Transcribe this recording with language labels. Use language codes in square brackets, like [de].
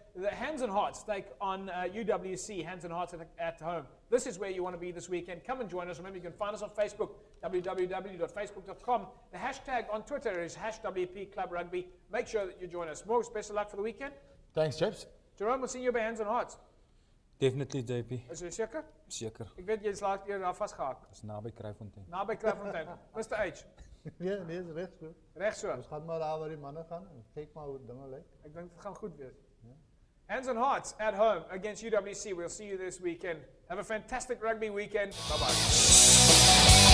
[en] The Hands and Hearts take on UWC, Hands and Hearts at home. This is where you want to be this weekend. Come and join us. Remember, you can find us on Facebook, www.facebook.com. The hashtag on Twitter is #WP Club Rugby. Make sure that you join us. More best of luck for the weekend. Thanks, James. Jerome, we'll see you by Hands and Hearts. Definitely, JP. [af] Is jy seker? Seker. Ek weet jy is laat keer daar vasgehak. Dis naby Kryfontein. Naby Kryfontein. Mr H. Ja, nee, is recht so. Reg so. Ons gaan maar daar waar die manne gaan en kyk maar hoe dinge lyk. Ek dink dit gaan goed wees. [en] Hands and Hearts at home against UWC. We'll see you this weekend. Have a fantastic rugby weekend. Bye-bye.